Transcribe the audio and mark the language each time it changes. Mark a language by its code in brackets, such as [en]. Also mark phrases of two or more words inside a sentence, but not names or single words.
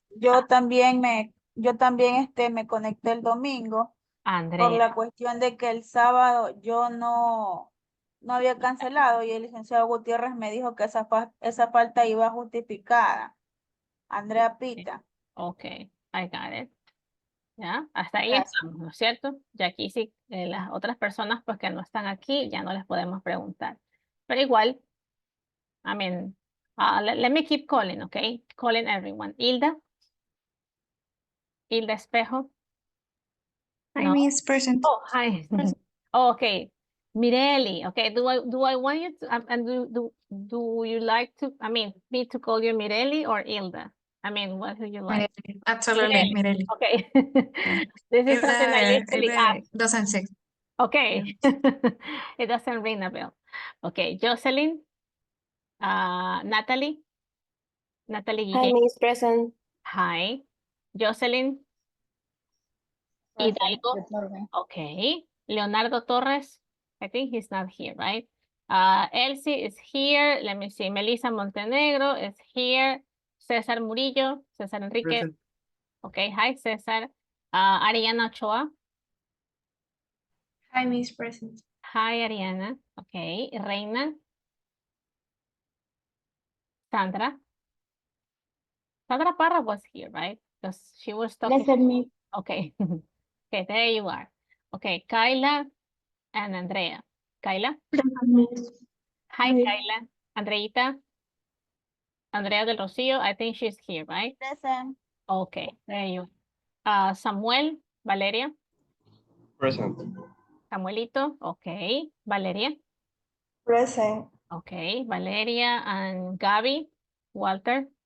[es] Yo también me conecté el domingo por Andrea, la cuestión de que el sábado yo no había cancelado y el licenciado Gutiérrez me dijo que esa falta iba justificada. Andrea Pita. [en] ok, I got it. [es] ¿Ya? Hasta ahí Gracias. estamos, ¿no es cierto? Ya aquí sí, las otras personas pues que no están aquí, ya no les podemos preguntar. Pero igual, [en] I mean, let me keep calling, okay? Calling everyone. Hilda Espejo. Hi, No. Miss Present. Oh, hi. Oh, okay. Mireli, okay. Do I want you to and do you like to, I mean, me to call you Mireli or Hilda? I mean, what do you like? Absolutely, Mireli. Mireli. Okay. Yeah. This is something I usually ask. Doesn't say. Okay. It doesn't ring a bell. Okay, Jocelyn, Natalie Hi, Guillén. Miss Present. Hi. Jocelyn Hidalgo. Okay. Leonardo Torres. I think he's not here, right? Elsie is here. Let me see. Melissa Montenegro is here. César Murillo. César Enrique. Present. Okay. Hi, César. Ariana Ochoa. Hi, Miss Present. Hi, Ariana. Okay. Reina. Sandra. Sandra Parra was here, right? Because she was talking. Lesson me. Okay. Okay, there you are. Okay, Kyla and Andrea. Kyla. Hi, Kyla. Andreita. Andrea del Rocio. I think she's here, right? Present. Okay, there you are. Samuel. Valeria. Present. Samuelito. Okay. Valeria. Present. Okay. Valeria and Gaby. Walter.